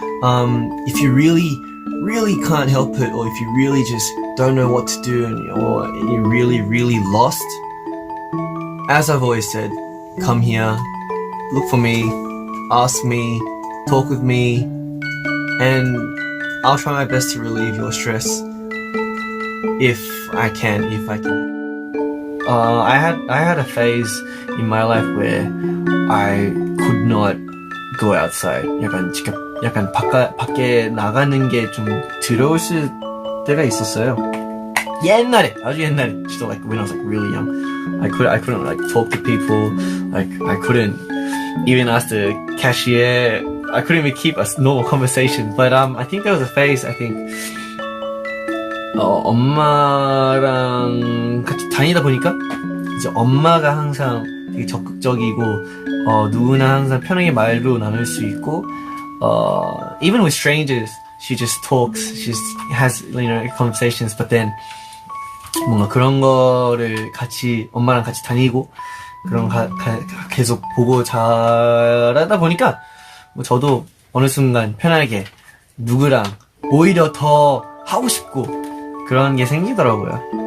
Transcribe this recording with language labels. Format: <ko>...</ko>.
<en>If you really can't help it, or if you really just don't know what to do, or you're really, really lost, as I've always said, come here, look for me, ask me, talk with me, and I'll try my best to relieve your stress if I can. I had a phase in my life where I could not go outside.</en> <ko>약간 밖에 나가는 게 좀 두려웠을 때가 있었어요. 아주 옛날에,</ko> <en>just like when I was really young, I couldn't talk to people, I couldn't even ask the cashier, I couldn't even keep a normal conversation. But I think there was a phase, I think</en> <ko>엄마랑 같이 다니다 보니까 이제 엄마가 항상 되게 적극적이고 누구나 항상 편하게 말도 나눌 수 있고,</ko> <en>even with strangers she just talks, she just has conversations. But then</en> <ko>뭔가 그런 거를 엄마랑 같이 다니고 그런 계속 보고 자라다 보니까 저도 어느 순간 편하게 누구랑 오히려 더 하고 싶고 그런 게 생기더라고요.</ko>